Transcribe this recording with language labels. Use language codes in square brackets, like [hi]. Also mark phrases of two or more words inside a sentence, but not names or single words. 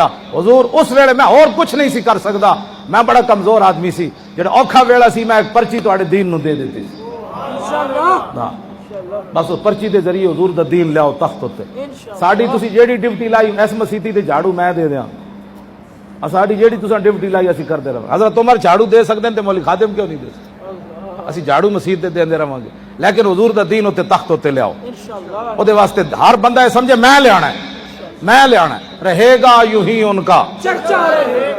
[pa] حضور اس ویلے میں اور کچھ نہیں سی کر سکتا. میں بڑا کمزور آدمی سی. جڑا اوکھا ویلا سی میں ایک پرچی تواڈے دین نو دے دیتی سی. بس اس پرچی دے ذریعے حضور دا دین لیاؤ تخت ہوتے. ساڈی تسی جیڑی ڈیوٹی لائی اس مسیتی تے جھاڑو میں دے دیاں. ساڈی جیڑی تساں ڈیوٹی لائی اسی کرتے رہو. [ur] حضرت عمر جھاڑو دے سکتے ہیں تے مولی خادم کیوں نہیں دے سکتے؟ [pa] اسی جھاڑو مسیت دے دیندے رہاں گے لیکن حضور دا دین ہوتے تخت ہوتے لیاؤ. او دے واسطے ہر بندہ یہ سمجھے میں لے آنا ہے, میں لے آنا ہے. [ur] رہے گا یوں ہی ان کا چرچا رہے گا.